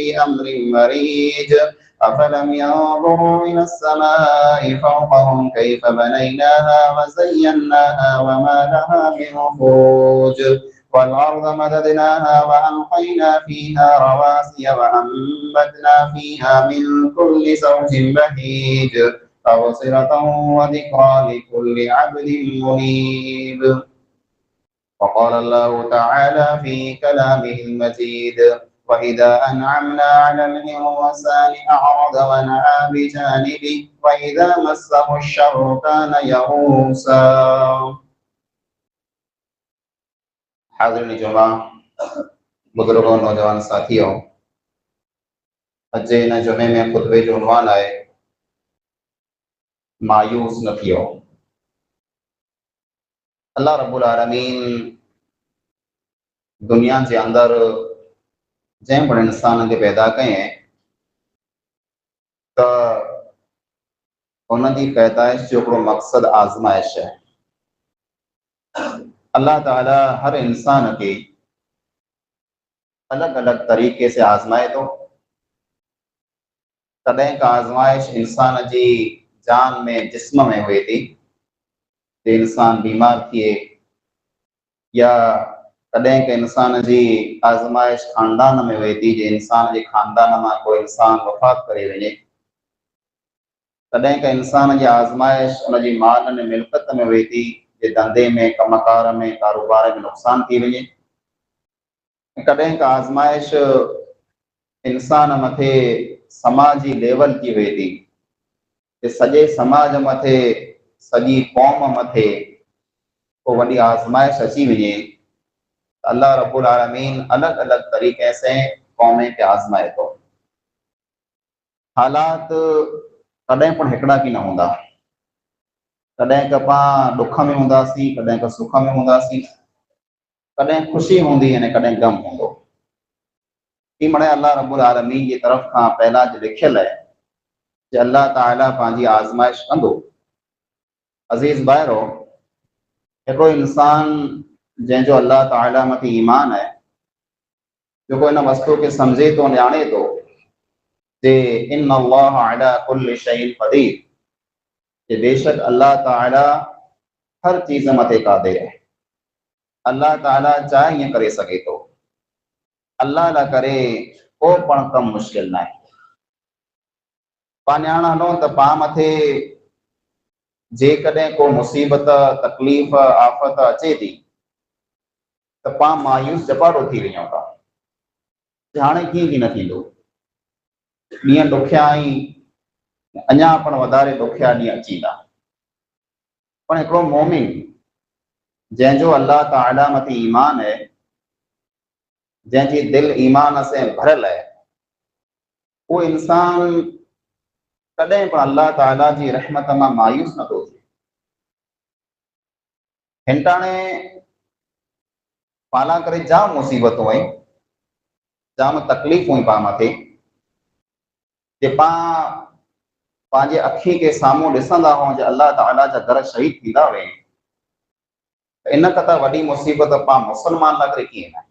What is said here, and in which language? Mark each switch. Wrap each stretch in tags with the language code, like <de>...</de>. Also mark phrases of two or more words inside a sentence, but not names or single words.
<ar>أمر مريج أفلم ينظروا إلى السماء فوقهم كيف بنيناها وزيناها وما لها من فروج والأرض مددناها وألقينا فيها رواسي وأنبتنا فيها من كل زوج بهيج تبصرة وذكرى لكل عبد منيب. وقال الله تعالى في كلامه المجيد وإذا أنعمنا على الإنسان أعرض ونأى بجانبه وإذا مسه الشر كان يئوسا.</ar> <sd>हाज़िरीन जुमा बुजुर्गों नौजवान साथियों, अज इन जुमे में खुतबे जो उन्वान है मायूस न थियो। अल्लाह रब्बुल आलमीन दुनिया के अंदर जै पण इंसान के पैदा कये तो उनकी पैदाइश जो हिकिड़ो मक़सद आज़माइश है। अल्लाह ताला हर इंसान के अलग अलग तरीके से आज़माए तो कदें का आज़माइश इंसान की जान में जिस्म में हुए थी कि इंसान बीमार थिए या कदें के इंसान की आज़माइश खानदान में हुए थी जो इंसान के खानदान में कोई इंसान वफ़ात करे वञे। कदें के इंसान की आज़माइश उनकी माल ने मिल्कत में हुए थी जे धंधे में कमकार में कारोबार में नुकसान थी वञे। कदें का आज़माइश इंसान मथे समाजी लेवल की हुए थी कि सॼे समाज मथे सॼी कौम मथे को वॾी आज़माइश अची वञे। अल्लाह रब्बुल आलमीन अलग अलग तरीक़े से कौमें खे आज़माए थो। हालात कदें पण हिकिड़ा की न हूंदा। कदें का पां दुख में हूंदासीं, कदें का सुख में हूंदासीं, कदें खुशी हूंदी अने कदें गम हूंदो। ई मणे अल्लाह रब्बुल आलमीन जी तरफ़ खां पहला जो लिखियल है कि अल्लाह ताला पंहिंजी आज़माइश कंदो। अज़ीज़ भाइरो, हिकिड़ो इंसान जंहिंजो अल्लाह ताला मथे ईमान है, जेको इन वस्तु खे सम्झे थो, ॼाणे थो जे</sd> <ar>إن الله على كل شيء قدير,</ar> <sd>कि बेशक अल्लाह ताला हर चीज़ मथे क़ादिर है। अल्लाह ताला चाहे ईअं करे सघे थो। अल्लाह ला करे को पण कम मुश्किल न आहे। पाण ॼाण हलो त पाण मथे जेकॾहिं को मुसीबत तकलीफ़ आफ़त अचे थी त पाण मायूस जपाड़ो थी वञूं था। हाणे कीअं की न थींदो, ॾींहं ॾुखिया ऐं अञा पण वधारे ॾुखिया ॾींहं अची था। पण हिकिड़ो मोमिन जंहिंजो अल्लाह ताला मथे ईमान है, जंहिंजी दिल ईमान से भरियल है, वो इंसान कॾहिं पण अल्लाह ताला जी रहमत मां मायूस नथो थिए। हिनटाणे पाला करे जाम मुसीबतूं आहिनि, जाम तकलीफ़ूं आहिनि पाण मथे, जे पाण पंहिंजे अखी के साम्हूं ॾिसंदा आहियूं जे अल्लाह ताला जा घर शहीद थींदा वे, इन खां त वॾी मुसीबत पाण मुस्लमान लाइ करे कीअं न।</sd>